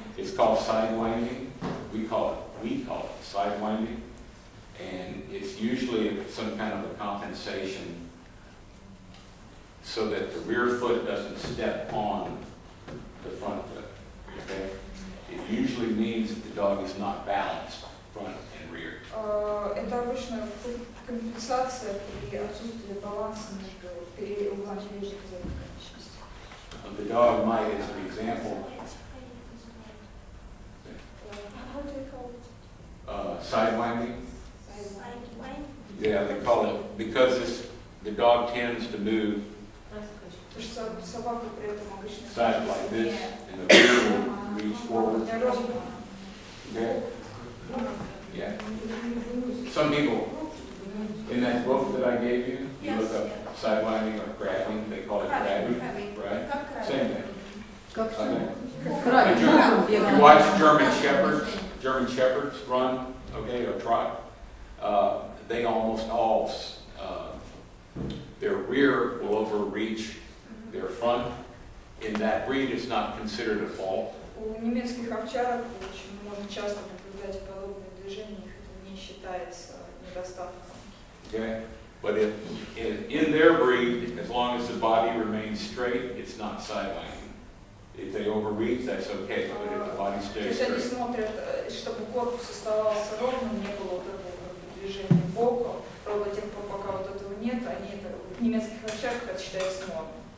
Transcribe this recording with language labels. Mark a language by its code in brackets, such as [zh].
[en] It's called sidewinding. We call it sidewinding, and it's usually some kind of a compensation so that the rear foot doesn't step on the front foot. Okay. It usually means that the dog is not balanced front and rear. [ru] Это обычно компенсация при отсутствии баланса между углами передних и задних конечностей. [en] The dog might, as an example, How do you call it? sidewinding. Yeah, they call it because the dog tends to move [ru] Потому что собака при этом обычно [en] side like this, and the rear will reach forward. Okay? Yeah. Some people, in that book that I gave you, you look up sidelining or crabbing, they call it crabbing, right? Same thing. Okay. You watch German Shepherds run, okay, or trot. They almost all, their rear will overreach their front. In that breed, it's not considered a fault. [ru] У немецких овчарок очень можно часто наблюдать подобные движения, их это не считается недостатком. [en] Okay, but in their breed, as long as the body remains straight, it's not sidelining. If they overreach, that's okay, but if the body [ru] То [en] stays [ru] есть они [en] straight. [ru] смотрят, чтобы корпус оставался ровным, не было вот этого движения боком. Правда, тех пор, пока вот этого нет, они это в немецких овчарках это считается нормой.